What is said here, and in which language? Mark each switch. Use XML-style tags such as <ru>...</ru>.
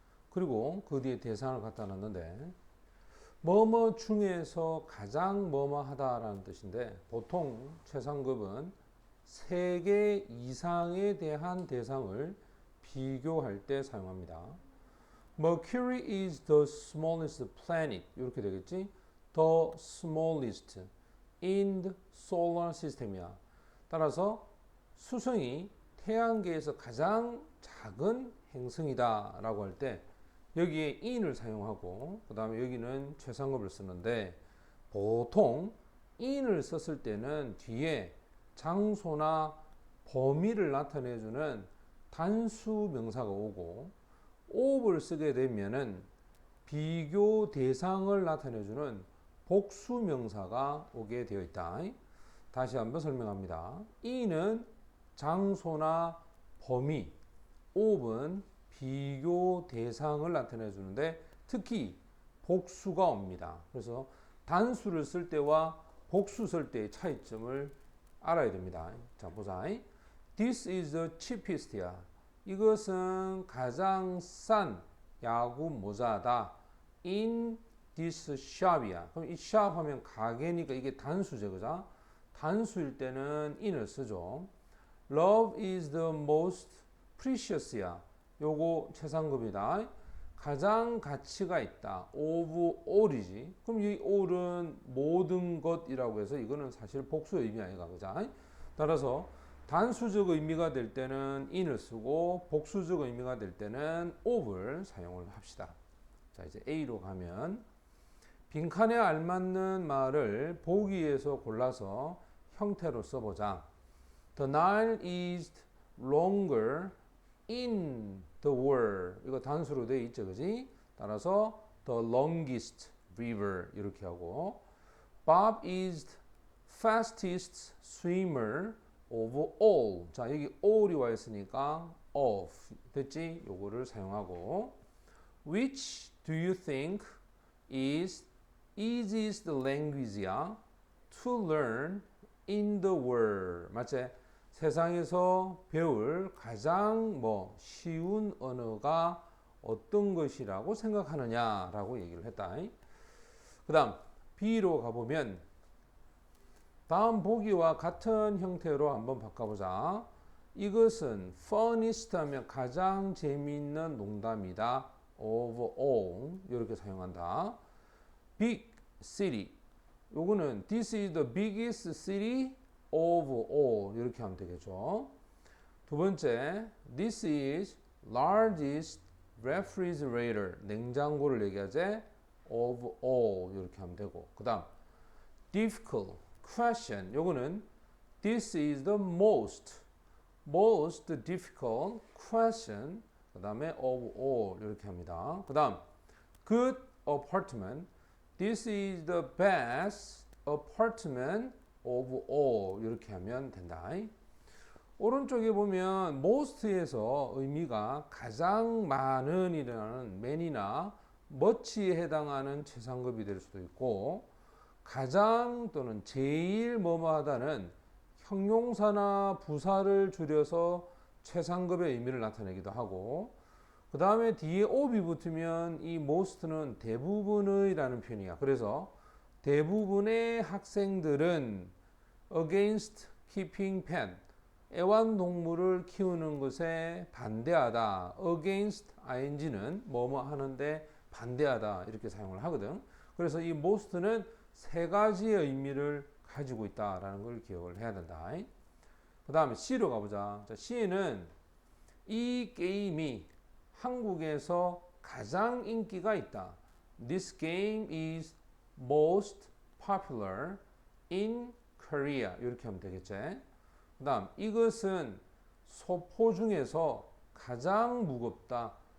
<ko>그리고 그 뒤에 대상을 갖다 놨는데 뭐뭐 중에서 가장 뭐뭐 하다라는 뜻인데 보통 최상급은 3개 이상에 대한 대상을 비교할 때 사용합니다.</ko> <en>Mercury is the smallest planet</en> <ko>이렇게 되겠지?</ko> <en>The smallest in the solar system이야.</en> <ko>따라서 수성이 태양계에서 가장 작은 행성이다 라고 할 때 여기에 in을 사용하고 그 다음에 여기는 최상급을 쓰는데 보통 in을 썼을 때는 뒤에 장소나 범위를 나타내주는 단수 명사가 오고 of를 쓰게 되면은 비교 대상을 나타내주는 복수 명사가 오게 되어 있다. 다시 한번 설명합니다. in은 장소나 범위, of는 비교 대상을 나타내 주는데 특히 복수가 옵니다. 그래서 단수를 쓸 때와 복수 쓸 때의 차이점을 알아야 됩니다. 자, 보자.</ko> <en>This is the cheapest야.</en> <ko>이것은 가장 싼 야구 모자다.</ko> <en>In this shop이야.</en> <ko>그럼 이 shop 하면 가게니까 이게 단수죠, 그죠? 단수일 때는 in을 쓰죠.</ko> <en>Love is the most precious야.</en> <ko>요거 최상급이다. 가장 가치가 있다.</ko> <en>of all이지.</en> <ko>그럼 이 all은 모든 것이라고 해서 이거는 사실 복수 의미 아니가, 그죠? 따라서 단수적 의미가 될 때는 in을 쓰고 복수적 의미가 될 때는 of를 사용을 합시다. 자, 이제 A로 가면 빈칸에 알맞는 말을 보기에서 골라서 형태로 써보자.</ko> <en>The Nile is longer in the world.</en> <ko>이거 단수로 되어 있죠, 그지? 따라서</ko> <en>the longest river</en> <ko>이렇게 하고</ko> <en>Bob is fastest swimmer of all.</en> <ko>자, 여기 all이 와 있으니까 of 됐지? 요거를 사용하고</ko> <en>Which do you think is easiest language야 to learn in the world?</en> <ko>맞지? 세상에서 배울 가장 쉬운 언어가 어떤 것이라고 생각하느냐라고 얘기를 했다. 그 다음 B로 가보면 다음 보기와 같은 형태로 한번 바꿔보자. 이것은 funniest 하면 가장 재미있는 농담이다.</ko> <en>of all</en> <ko>이렇게 사용한다.</ko> <en>Big city</en> <ko>요거는</ko> <en>This is the biggest city of all</en> <ko>이렇게 하면 되겠죠. 두 번째</ko> <en>This is largest refrigerator</en> <ko>냉장고를 얘기하지</ko> <en>of all</en> <ko>이렇게 하면 되고 그 다음</ko> <en>difficult question</en> <ko>요거는</ko> <en>This is the most difficult question</en> <ko>그 다음에</ko> <en>of all</en> <ko>이렇게 합니다. 그 다음</ko> <en>good apartment This is the best apartment of all</en> <ko>이렇게 하면 된다. 오른쪽에 보면 most에서 의미가 가장 많은 이라는 many나 much에 해당하는 최상급이 될 수도 있고 가장 또는 제일 뭐뭐하다는 형용사나 부사를 줄여서 최상급의 의미를 나타내기도 하고 그 다음에 뒤에 of이 붙으면 이 most는 대부분의 라는 표현이야. 그래서 대부분의 학생들은</ko> <en>against keeping pet</en> <ko>애완동물을 키우는 것에 반대하다. against ing는 뭐뭐 하는데 반대하다 이렇게 사용을 하거든. 그래서 이 most는 세 가지의 의미를 가지고 있다라는 걸 기억을 해야 된다. 그 다음에 C로 가보자. 자, C는 이 게임이 한국에서 가장 인기가 있다.</ko> <en>This game is most popular in Korea.</en> <ko>이렇게 하면 되겠지. 그 다음 이것은 소포 중에서 가장 무겁다.</ko>